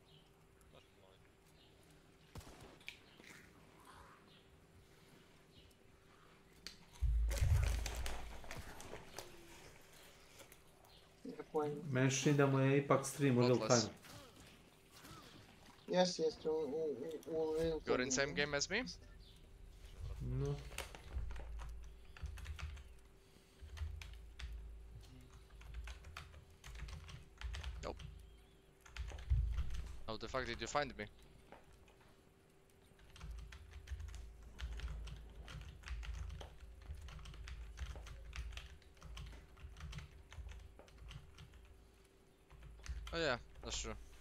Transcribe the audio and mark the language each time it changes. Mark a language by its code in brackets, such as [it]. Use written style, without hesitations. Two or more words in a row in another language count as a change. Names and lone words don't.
[sr] Meni čini da mu je ipak stream u [en] real time. [sr] Jeste, u [en] real time. You're in same game as me? No. Nope. How the fuck did you find me? Oh yeah, that's true.